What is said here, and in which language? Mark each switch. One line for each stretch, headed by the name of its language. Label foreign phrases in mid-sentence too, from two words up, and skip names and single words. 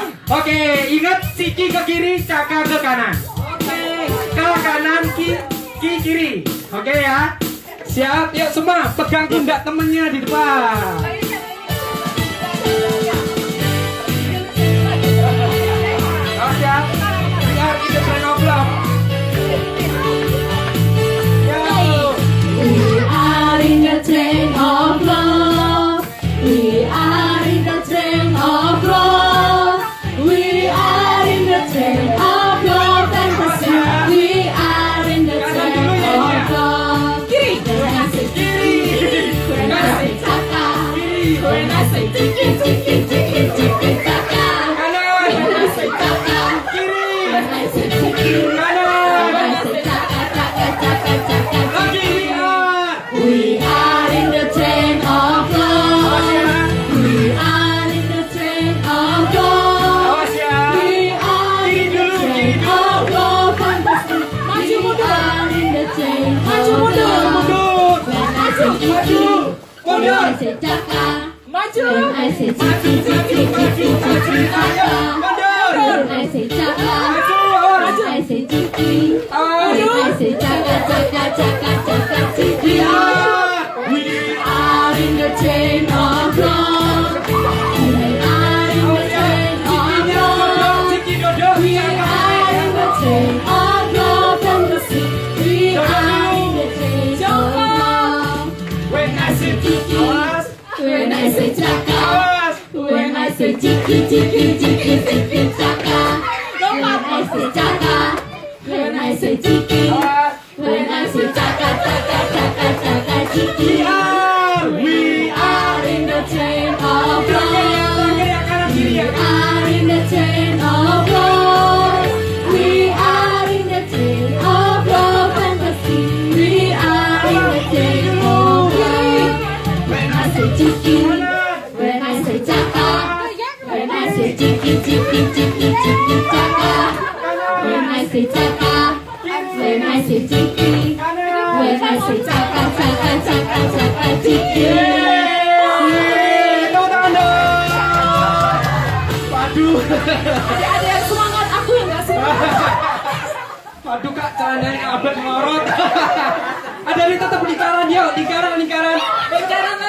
Indonesian: Oke, ingat Ciki ke kiri, Caka ke kanan. Oke. Ke kanan, kiri. Oke ya. Siap, yuk semua pegang pundak temennya di depan. Oh, siap.
English: We are in the train of love. Yo. We are in the train of love. We are in the train of love. We are in the train of love fantasy. We are in the train of love.
Indonesian: Kiri.
English: When I say
Indonesian: Kiri.
English: when I say Caka, when I say Ciki, Ciki, Ciki, Ciki, Caka.
Indonesian: Kanan.
English: When I say Caka,
Indonesian: Kiri.
English: when I say Ciki,
Indonesian: Kanan.
English: when I say Caka, Caka, Caka, Caka,
Indonesian: Lagi
English: Ciki. we are. We are in the train of love.
Indonesian: Awas ya.
English: We are in the train of love.
Indonesian: Awas ya.
English: We are in the train of love fantasy. We are in the train of love.
Indonesian: Mundur.
English: When I say Ciki, when I say Caka,
Indonesian: Maju.
English: when I say Ciki, Ciki, Ciki, Ciki, Caka.
Indonesian: Mundur.
English: When I say Caka, when I say Ciki, when I say Caka, Caka, Caka, Caka, Ciki. We Are in the train of love. We are in the train of love.
Indonesian: Ciki dodok.
English: We are in the train of love fantasy. We are in the train of love. When I say Ciki,
Indonesian: awas.
English: when I say Caka,
Indonesian: Awas.
English: when I say Ciki, Ciki, Ciki, Ciki, Caka. When I say Caka, when I say Ciki,
Indonesian: Awas.
English: when I say Caka, Caka, Caka, Caka, Ciki. We are. We are in the of love.
Indonesian: Kanan kiri
English: We
Indonesian: ya.
English: are in the chain of love. We are in the chain of love fantasy. We are in the chain of love. When I say chiki, when I say chaka, when I say chiki chiki chiki chiki chaka, when I say chaka, when I say chiki, when I say chaka chaka chaka chaka chiki.
Indonesian: Tepuk tangan dong. Waduh. Ada yang semangat, aku yang gak semangat. Waduh kak, celananya abad ngorot. Ada nih tetap lingkaran, yuk lingkaran. Lingkaran lagi